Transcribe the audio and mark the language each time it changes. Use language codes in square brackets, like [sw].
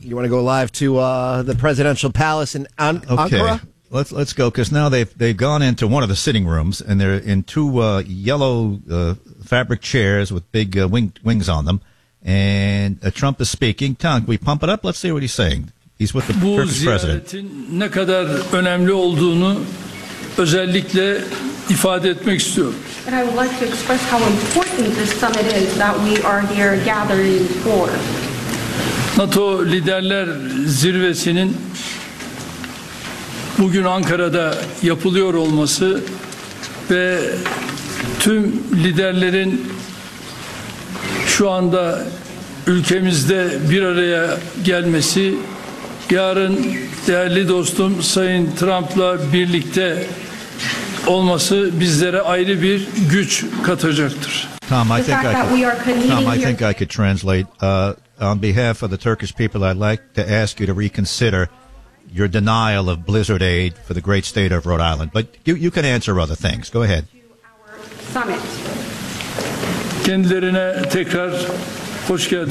[en] You want to go live to the Presidential Palace in Ankara? Okay. Let's go, because now they've gone into one of the sitting rooms, and they're in two yellow fabric chairs with big wings on them, and Trump is speaking. Tom, can we pump it up? Let's see what he's saying. He's with the Turkish president. [tr] Ne kadar önemli olduğunu özellikle ifade etmek istiyorum. [en] And I would like to express how important this summit is that we are here gathering for. [tr] NATO liderler zirvesinin bugün Ankara'da yapılıyor olması ve tüm liderlerin şu anda ülkemizde bir araya gelmesi, yarın değerli dostum Sayın Trump'la birlikte olması bizlere ayrı bir güç katacaktır. [en] Tom, I think I could translate. On behalf of the Turkish people, I'd like to ask you to reconsider your denial of blizzard aid for the great state of Rhode Island. But you can answer other things. Go ahead. [tr] Kendilerine tekrar hoş geldiniz.